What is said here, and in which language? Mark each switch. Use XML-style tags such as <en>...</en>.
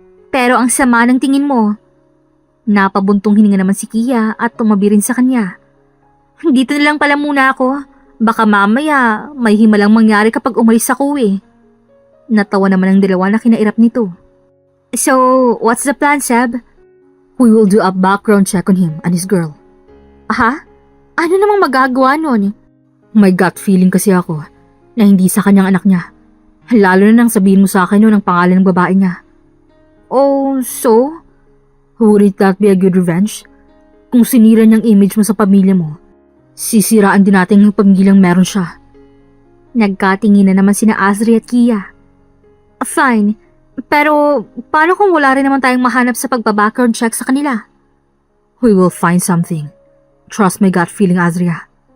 <tl>Pero ang sama ng tingin mo. Napabuntong hininga naman si Kia at tumabi rin sa kanya. Dito na lang pala muna ako. Baka mamaya may himalang mangyari kapag umalis ako eh. Natawa naman ang dalawa na kinairap nito.</tl> <en>So, what's the plan, Seb? We will do a background check on him and his girl.</en> <tl>Aha? Ano namang magagawa nun? May gut feeling kasi ako na hindi sa kanyang anak niya. Lalo na nang sabihin mo sa akin nun ang pangalan ng babae niya.</tl> <en>Oh, so? Wouldn't that be a good revenge?</en> <tl>Kung sinira niyang image mo sa pamilya mo, sisiraan din natin yung pamilyang meron siya. Nagkatingin na naman sina Azri at Kia. Fine, pero paano kung wala rin naman tayong mahanap sa pagbabackground check sa kanila?</tl> <en>We will find something. Trust my gut feeling, Azria.</en>